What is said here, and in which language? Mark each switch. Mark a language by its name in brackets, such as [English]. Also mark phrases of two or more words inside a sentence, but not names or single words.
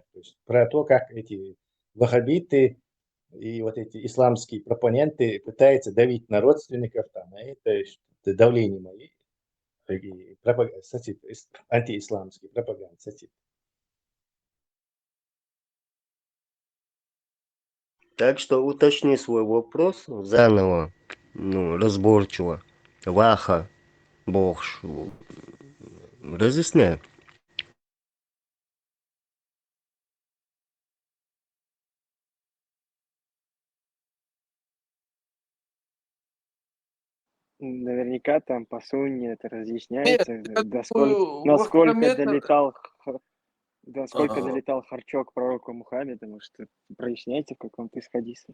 [Russian] То есть про то, как эти ваххабиты и вот эти исламские пропоненты пытаются давить на родственников, там, а это давление мои, антиисламские пропаганды. Так что уточни свой вопрос заново, разборчиво. Ваха, Богш. Разъясняй. Наверняка там по сунне это разъясняется, насколько долетал харчок пророку Мухаммеда, может, проясняйте в каком-то исхадисе.